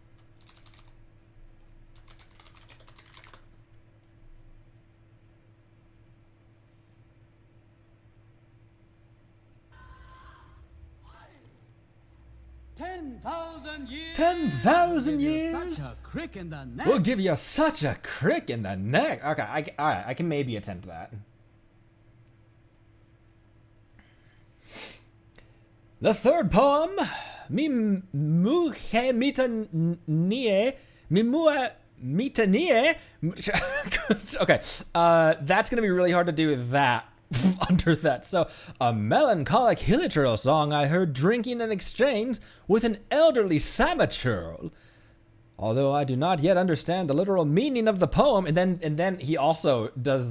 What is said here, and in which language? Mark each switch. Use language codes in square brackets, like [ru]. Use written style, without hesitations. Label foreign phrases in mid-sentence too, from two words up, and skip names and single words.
[en] $10,000 years. 10,000 years. Such a crick in the neck. We'll give you such a crick in the neck. Okay, all right. I can maybe attempt that. The third poem, Mi muhe mitanie, mi mua mitanie. Okay, that's gonna be really hard to do that under that. So, a melancholic hilly song I heard drinking in exchange with an elderly Samachurl. Although I do not yet understand the literal meaning of the poem, and then he also does.